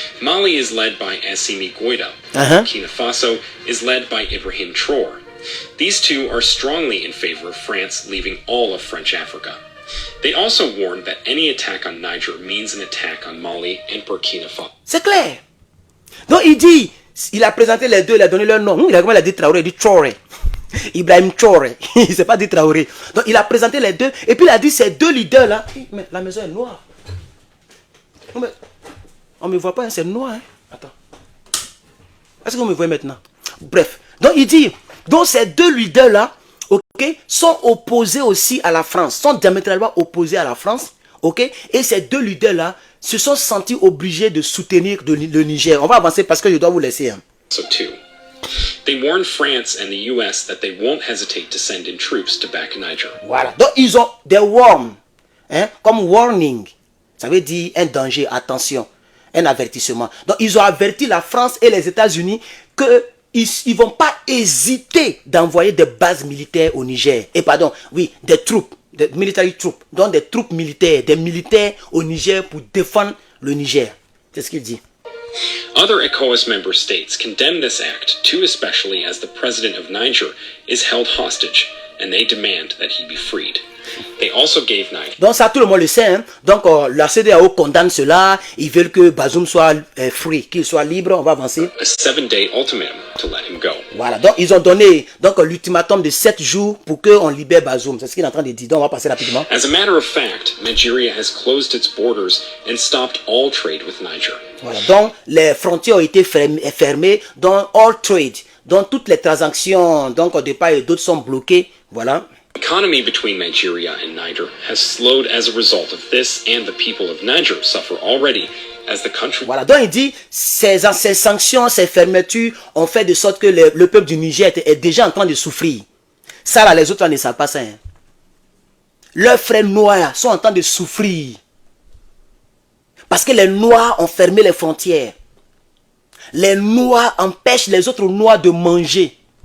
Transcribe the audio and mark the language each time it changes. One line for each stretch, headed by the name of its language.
English: Mali is led by Assimi Goïta. Burkina Faso is led by Ibrahim Traoré. These two are strongly in favor of France leaving all of French Africa. They also warned that any attack on Niger means an attack on Mali and Burkina Faso.
French: C'est clair. Donc il dit, il a présenté les deux, il a donné leur nom. Il a dit Traoré, il dit Traoré. Ibrahim Traoré. Il ne s'est pas dit Traoré. Donc il a présenté les deux. Et puis il a dit ces deux leaders-là. Mais la maison est noire. On ne me voit pas, hein, c'est noir. Hein. Attends. Est-ce que vous me voyez maintenant? Bref. Donc il dit, donc ces deux leaders-là, sont opposés aussi à la France, sont diamétralement opposés à la France, et ces deux leaders-là se sont sentis obligés de soutenir le Niger. On va avancer parce que je dois vous laisser. Hein.
English: So too. They warned France and the US that they won't hesitate to send in troops to back Niger.
French: Voilà. Donc ils ont des warn, hein, comme warning. Ça veut dire un danger, attention, un avertissement. Donc ils ont averti la France et les États-Unis que ils vont pas hésiter d'envoyer des bases militaires au Niger. Et pardon, oui, des troupes, des
English: military troops,
French: donc des troupes militaires, des militaires au Niger pour défendre le Niger. C'est ce qu'il dit.
English: Other ECOWAS member states condemn this act, too especially as the president of Niger is held hostage, and they demand that he be freed. They also gave Niger.
French: Donc ça, tout le monde le sait. Hein? Donc la CEDEAO condamne cela. Ils veulent que Bazoum soit free, qu'il soit libre. On va avancer.
English: A 7-day ultimatum to let him go.
French: Voilà. Donc ils ont donné l'ultimatum de 7 jours pour qu'on libère Bazoum. C'est ce qu'il est en train de dire. Donc on va passer rapidement.
English: As a matter of fact, Nigeria has closed its borders and stopped all trade with Niger.
French: Voilà. Donc les frontières ont été fermées. Donc
English: all trade,
French: donc toutes les transactions, donc de part et d'autre sont bloquées. Voilà.
English: The economy between Nigeria and Niger has slowed as a result of this, and the people of Niger suffer already as the country.
French: Voilà, donc il dit ces sanctions, ces fermetures ont fait de sorte que le peuple du Niger est déjà en train de souffrir. Ça là, les autres là, ne savent pas ça. Hein. Leurs frères noirs sont en train de souffrir. Parce que les noirs ont fermé les frontières. Les noirs empêchent les autres noirs de manger.